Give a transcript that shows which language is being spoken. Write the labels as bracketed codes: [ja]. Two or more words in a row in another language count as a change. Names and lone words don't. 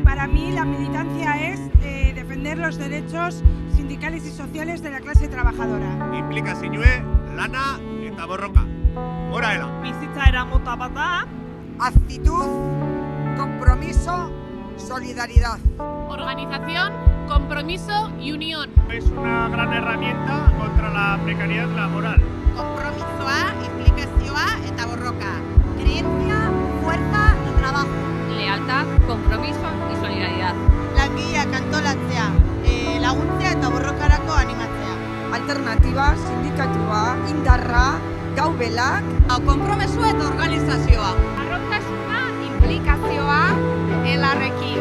[es] mí la militancia es defender los derechos sindicales y sociales de la clase trabajadora. [eu] Implikazioe, lana eta borroka. Gora ela. Bizitza eramota bat da. [es] Actitud, compromiso, solidaridad. Organización, compromiso y unión. Es una gran herramienta contra la precariedad laboral. [eu] Kompromisoa, implikazioa eta borroka. [es] Creencia, fuerza y trabajo. Lealtad, compromiso y solidaridad. [eu] Langileak antolatzea, laguntzea eta borrokarako animatzea. Alternatiba, sindikatua, indarra, gaubelak. Konpromiso eta organizazioa. Arrotasuna, implikazioa, elkarrekin.